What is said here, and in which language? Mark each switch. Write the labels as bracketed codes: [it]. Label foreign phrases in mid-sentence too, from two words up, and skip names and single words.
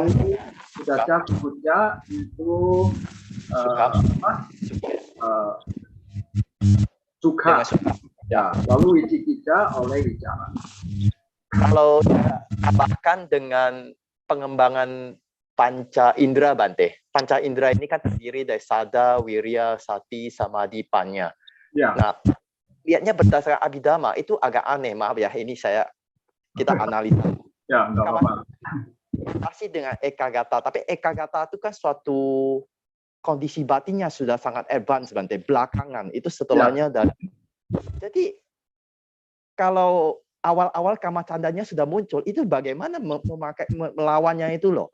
[id] Kukuca itu Sukha. Ya, lalu Wicikicca oleh Wicara. Kalau tambahkan dengan pengembangan panca indera Bante. Panca indera ini kan terdiri dari sada, wirya, sati, samadhi, panya. Ya. Nah, lihatnya berdasarkan Abhidhamma itu agak aneh, maaf ya, ini kita analisa. Ya, enggak apa-apa. Masih dengan ekagata, tapi ekagata itu kan suatu kondisi batinnya sudah sangat advance Bante, belakangan itu setelahnya dan jadi kalau awal-awal Kamacandanya sudah muncul, itu bagaimana melawannya itu loh.